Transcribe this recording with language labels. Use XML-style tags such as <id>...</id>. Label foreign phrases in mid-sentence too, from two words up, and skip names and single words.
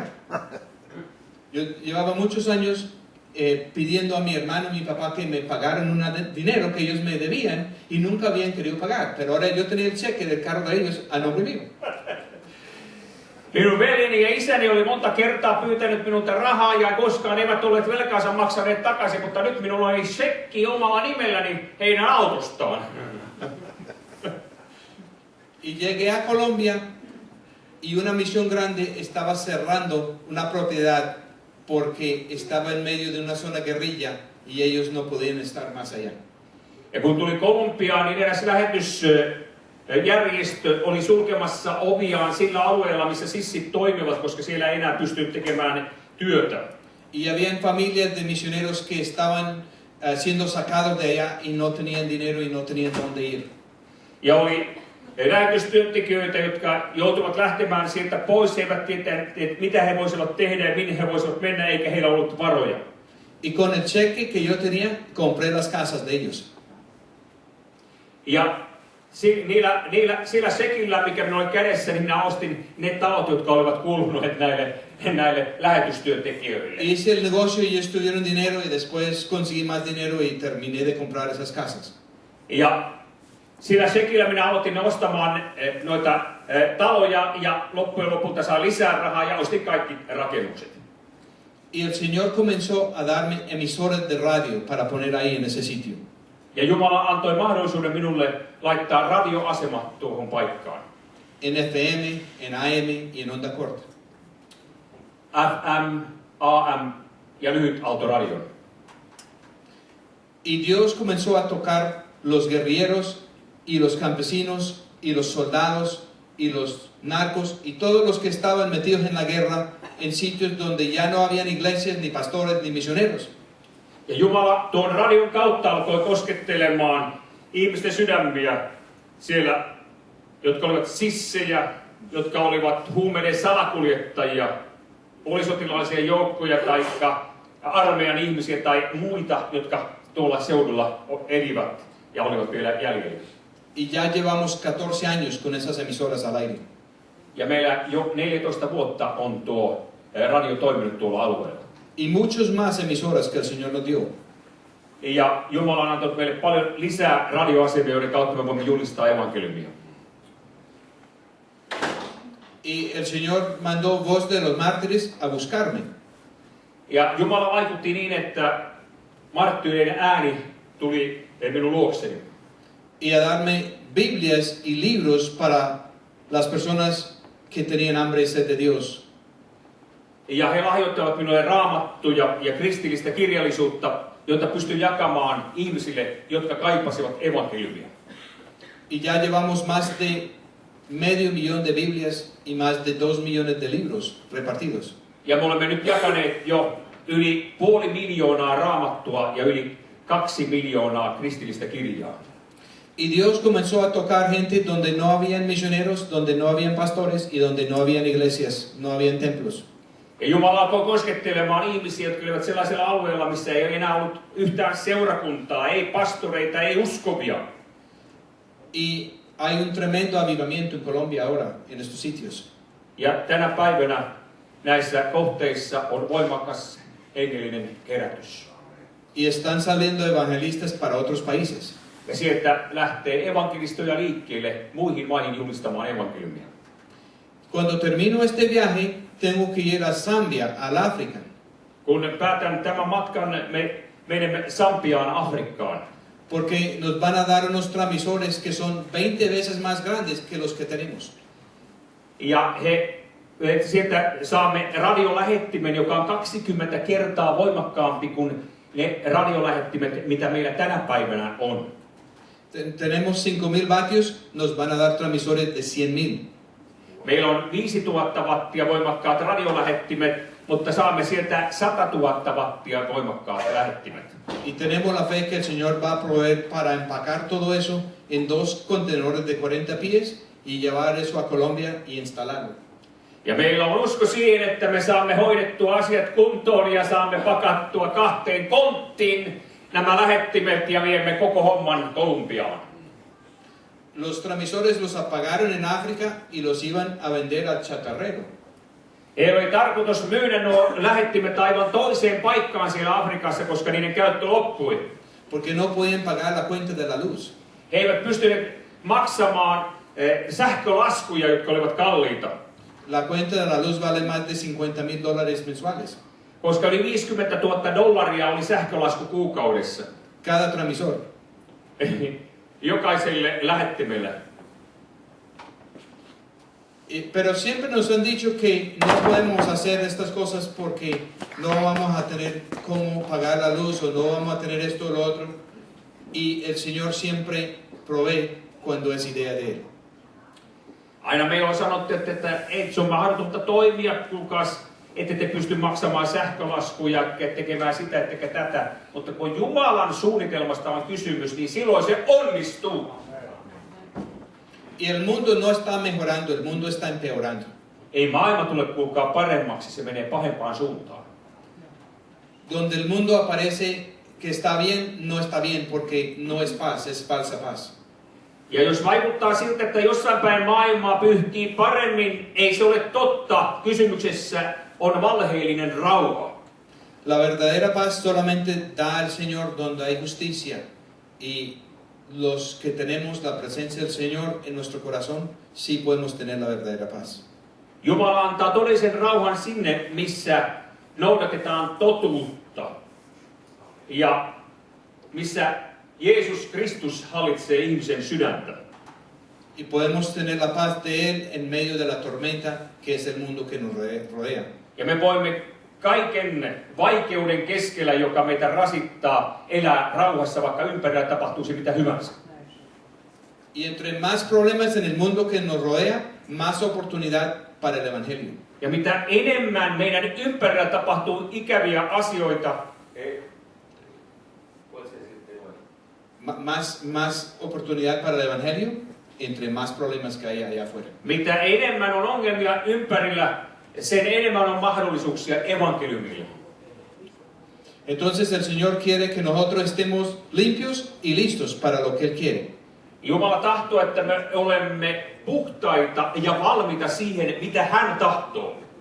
<es>Yo llevaba muchos años pidiendo a mi hermano y mi papá que me pagaran un dinero que ellos me debían y nunca habían querido pagar. Pero ahora yo tenía el cheque del carro de ellos a nombre mío.</es> <fi>Minun veljeni ja isäni oli monta kertaa pyytänyt minulta rahaa ja koskaan eivät olleet velkaansa maksaneet takaisin, mutta nyt minulla oli shekki omalla nimelläni heidän autostaan.</fi> <es>Y llegué a Colombia y una misión grande estaba cerrando una propiedad porque estaba en medio de una zona guerrilla y ellos no podían estar más allá.</es> <fi>Ja kun tuli Kolumbiaan, niin eräs lähetysjärjestö oli sulkemassa oviaan sillä alueella, missä sissit toimivat, koska siellä ei enää pystynyt tekemään työtä.</fi> <es>Y habían familias de misioneros que estaban siendo sacados de allá y no tenían dinero y no tenían dónde ir.</es> <fi>Ja oli lähetystyöntekijöitä, jotka joutuvat lähtemään sieltä pois, eivät tiedä, mitä he voisivat tehdä ja minne he voisivat mennä, eikä heillä ollut varoja.</fi> <es>Y con el cheque que yo tenía, compré las casas de ellos.</es> <fi>Ja sillä sekillä, mikä minulla oli kädessä, niin minä ostin ne talot, jotka olivat kuuluneet näille lähetystyöntekijöille.</fi> <es>Hice el negocio y ellos tuvieron dinero y después conseguí más dinero y terminé de comprar esas casas.</es> <fi>Ja sillä sekillä minä aloitin ostamaan noita taloja ja loppujen lopulta saa lisää rahaa ja ostin kaikki rakennukset.</fi> <es>Y el Señor comenzó a darme emisores de radio para poner ahí en ese sitio.</es> <fi>Ja Jumala antoi mahdollisuuden minulle laittaa radioasema tuohon paikkaan.</fi> <es>En FM, en AM y en onda corta.</es> <fi>FM, AM ja lyhyt autoradion.</fi> <es>Y Dios comenzó a tocar los guerrilleros y los campesinos y los soldados y los narcos y todos los que estaban metidos en la guerra en sitios donde ya no habían iglesias, ni pastores, ni misioneros.</es> <fi>Ja Jumala tuon radion kautta alkoi koskettelemaan ihmisten sydämiä siellä, jotka olivat sissejä, jotka olivat huumeiden salakuljettajia, poliisotilaisia joukkoja tai armeijan ihmisiä tai muita, jotka tuolla seudulla elivät ja olivat vielä jäljellä.</fi> <es>Y ya llevamos 14 años con esas emisoras al aire.</es> <fi>Ja meillä jo 14 vuotta on tuo radio toiminut tuolla alueella.</fi> <es>Y muchos más emisoras que el Señor nos dio.</es> <fi>Ja Jumala on antanut meille paljon lisää radioasemia, joiden kautta me voimme julistaa evankeliumia.</fi> <es>Y el Señor mandó Voz de los Mártires a buscarme.</es> <fi>Ja Jumala vaikutti niin, että marttyyreiden ääni tuli minun luokseni.</fi> <es>Y a darme Biblias y libros para las personas que tenían hambre y sed de Dios.</es> <fi>Ja he lahjoittavat minulle raamattuja ja kristillistä kirjallisuutta, joita pystyn jakamaan ihmisille, jotka kaipasivat evankeliumia.</fi> <es>Y ya llevamos más de medio millón de Biblias y más de 2 millones de libros repartidos.</es> <fi>Ja me olemme nyt jakaneet jo yli 500 000 raamattua ja yli 2 miljoonaa kristillistä kirjaa.</fi> <es>Y Dios comenzó a tocar gente donde no habían misioneros, donde no habían pastores y donde no habían iglesias, no habían templos.</es> <fi>Ja Jumala alkoi koskettelemaan ihmisiä, jotka olivat sellaisella alueella, missä ei enää ollut yhtään seurakuntaa, ei pastoreita, ei uskovia.</fi> <es>Y hay un tremendo avivamiento en Colombia ahora, en estos sitios.</es> <fi>Ja tänä päivänä näissä kohteissa on voimakas hengellinen herätys.</fi> <es>Y están saliendo evangelistas para otros países.</es> <fi>Ja sieltä lähtee evankelistoja liikkeelle muihin maihin julistamaan evankeliumia.</fi> <es>Cuando termino este viaje, tengo que ir a Zambia, al África.</es> <fi>Kun päätän tämän matkan, me menemme Sambiaan, Afrikkaan.</fi> <es>Porque nos van a dar unos transmisores que son 20 veces más grandes que los que tenemos.</es> <fi>Ja sieltä saamme radiolähettimen, joka on 20 kertaa voimakkaampi kuin ne radiolähettimet, mitä meillä tänä päivänä on.</fi> <es>Tenemos 5.000 vatios, nos van a dar transmisores de 100.000.</es> <fi>Meillä on 5000 wattia voimakkaat radiolähettimet, mutta saamme sieltä 100 000 wattia voimakkaat lähettimet.</fi> <es>Y tenemos la fe que el Señor va a proveer para empacar todo eso en 2 contenedores de 40 pies y llevar eso a Colombia y instalarlo.</es> <fi>Ja meillä on usko siihen, että me saamme hoidettua asiat kuntoon ja saamme pakattua 2 konttiin nämä lähettimet ja viemme koko homman Kolumbiaan.</fi> <es>Los transmisores los apagaron en África y los iban a vender al chatarrero.</es> <fi>Ei ole tarkoitus myydä nuo lähettimet aivan toiseen paikkaan siellä Afrikassa, koska niiden käyttö loppui.</fi> <es>Porque no podían pagar la cuenta de la luz.</es> <fi>He eivät pystyneet maksamaan sähkölaskuja, jotka olivat kalliita.</fi> <es>La cuenta de la luz vale más de $50,000 mensuales.</es> <fi>Koska yli $50,000 oli sähkölasku kuukaudessa.</fi> <es>Cada transmisor.</es> <fi>Jokaiselle lähettimelle.</fi> <es>Pero siempre nos han dicho que no podemos hacer estas cosas porque no vamos a tener cómo pagar la luz o no vamos a tener esto o lo otro. Y el Señor siempre provee cuando es idea de Él.</es> <fi>Aina meillä on sanottu, että ei se on mahdotonta toimia, kuulkaas, ette te pysty maksamaan sähkölaskuja, tekemään sitä, ettekä tätä. Mutta kun Jumalan suunnitelmasta on kysymys, niin silloin se onnistuu.</fi> <es>Y el mundo no está mejorando, el mundo está empeorando.</es> <fi>Ei maailma tule kuulkaa paremmaksi, se menee pahempaan suuntaan.</fi> <es>Donde el mundo aparece que está bien, no está bien, porque no es paz, es falsa paz.</es> <fi>Ja jos vaikuttaa siltä, että jossain päin maailmaa pyyhkii paremmin, ei se ole totta. Kysymyksessä on valheellinen rauha.</fi> <es>La verdadera paz solamente da el Señor donde hay justicia. Y los que tenemos la presencia del Señor en nuestro corazón, sí podemos tener la verdadera paz.</es> <fi>Jumala antaa todellisen rauhan sinne, missä noudatetaan totuutta. Ja missä Jeesus Kristus hallitsee ihmisen sydäntä.</fi> <es>Y podemos tener la paz de Él en medio de la tormenta que es el mundo que nos rodea.</es> <fi>Ja me voimme kaiken vaikeuden keskellä, joka meitä rasittaa, elää rauhassa, vaikka ympärillä tapahtuisi mitä hyvänsä.</fi> <es>Y entre más problemas en el mundo que nos rodea, más oportunidad para el Evangelio.</es> <fi>Ja mitä enemmän meidän ympärillä tapahtuu ikäviä asioita,</fi> <es>más oportunidad para el Evangelio, entre más problemas que hay allá afuera.</es> <fi>mitä enemmän on ongelmia ympärillä, sen enemmän on mahdollisuuksia evankeliumille.</fi> <es>Entonces el Señor quiere que nosotros estemos limpios y listos para lo que Él quiere.</es> <fi>Jumala tahtoo, että me olemme puhtaita ja valmiita siihen, mitä hän tahtoo.</fi>